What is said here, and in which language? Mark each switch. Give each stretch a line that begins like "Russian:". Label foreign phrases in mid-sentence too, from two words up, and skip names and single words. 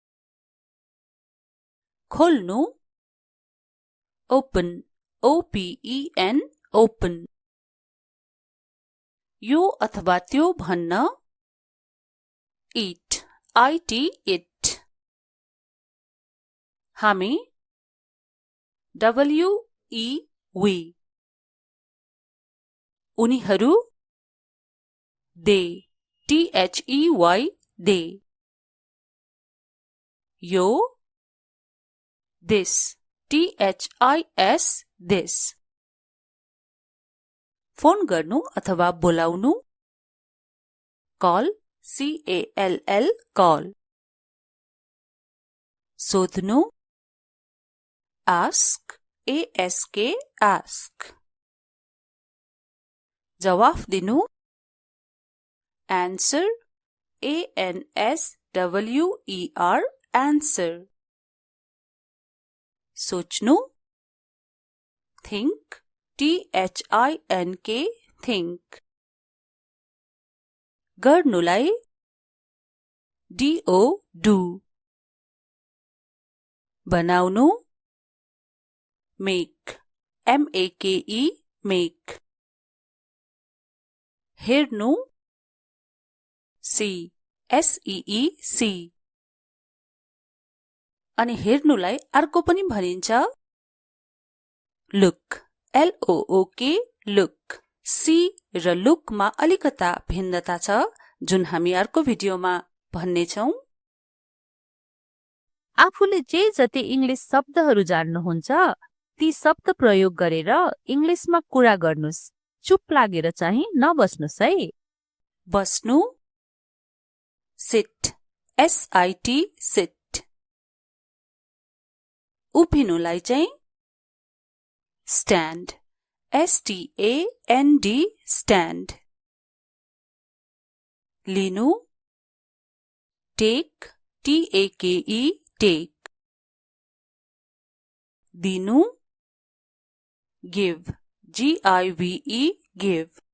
English: खोल्नु open OPEN open.
Nepali: यो अथवा त्यो भन्न
English: eat IT it. हामी WE we. उनीहरू they THEY they. यो this THIS this.
Nepali: फोन गर्नु अथवा बोलाउनु
English: call CALL call. सोध्नु ask ASK ask.
Nepali: जवाफ दिनु
English: answer ANSWER answer. सोच्नु think THINK think. गर्नुलाई DO do. बनाउनु make MAKE make. हेर्नु see SEE see.
Nepali: अनि हेर्नुलाई अर्को पनि भनिन्छ
English: look LOOK look.
Nepali: see र look मा अलिकता भिन्नता छ जुन हामी अर्को भिडियोमा भन्नेछौं। आफूले जे जति इंग्लिश शब्दहरू जान्नुहुन्छ ती शब्द प्रयोग गरेर इंग्लिशमा कुरा गर्नुस्। चुप लागेर चाहिँ नबस्नुस् है।
English: बस्नु sit SIT sit.
Nepali: उभिनुलाई चाहिँ
English: stand STAND stand. लिनु take TAKE take. दिनु give GIVE give.